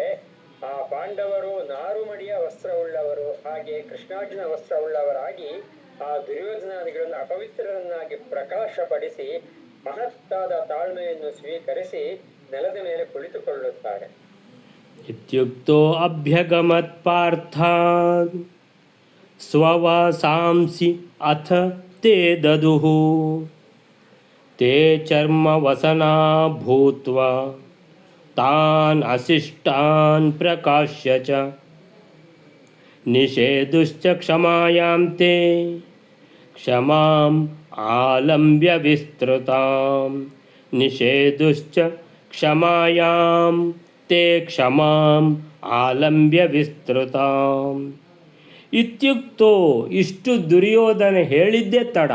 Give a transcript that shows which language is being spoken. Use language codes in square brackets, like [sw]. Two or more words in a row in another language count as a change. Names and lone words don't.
[kn] ಆ ಪಾಂಡವರು ನಾರುಮಡಿಯ ವಸ್ತ್ರವುಳ್ಳವರು, ಹಾಗೆ ಕೃಷ್ಣಾರ್ಜುನ ವಸ್ತ್ರವುಳ್ಳವರಾಗಿ ಆ ದುರ್ಯೋಧನಾದಿಗಳನ್ನು ಅಪವಿತ್ರರನ್ನಾಗಿ ಪ್ರಕಾಶಪಡಿಸಿ ಮಹತ್ತಾದ ತಾಳ್ಮೆಯನ್ನು ಸ್ವೀಕರಿಸಿ ನೆಲದ ಮೇಲೆ ಕುಳಿತುಕೊಳ್ಳುತ್ತಾರೆ. [sa] ಇತ್ಯುಕ್ತೋ ಅಭ್ಯಗಮತ್ ಪಾರ್ಥಾನ್ ಸ್ವವಾಸಾಂಸಿ ಅಥ ತೇ ದದುಃ ತೇ ಚರ್ಮವಸನಾ ಭೂತ್ವಾ ತಾನ್ ಅಶಿಷ್ಟಾನ್ ಪ್ರಕಾಶ್ಯ ಚ ನಿಷೇಧುಶ್ಚ ಕ್ಷಮಾಯಾಂ ತೇ ಕ್ಷಮಾಂ ಆಲಂಬ್ಯ ವಿಸ್ತೃತಾಂ ನಿಷೇಧುಶ್ಚ ಕ್ಷಮಾಯಾಂ ತೇ ಕ್ಷಮಾಂ ಆಲಂಬ್ಯ ವಿಸ್ತೃತಾಂ. [kn] ಇತ್ಯುಕ್ತೋ, ಇಷ್ಟು ದುರ್ಯೋಧನ ಹೇಳಿದ್ದೇ ತಡ.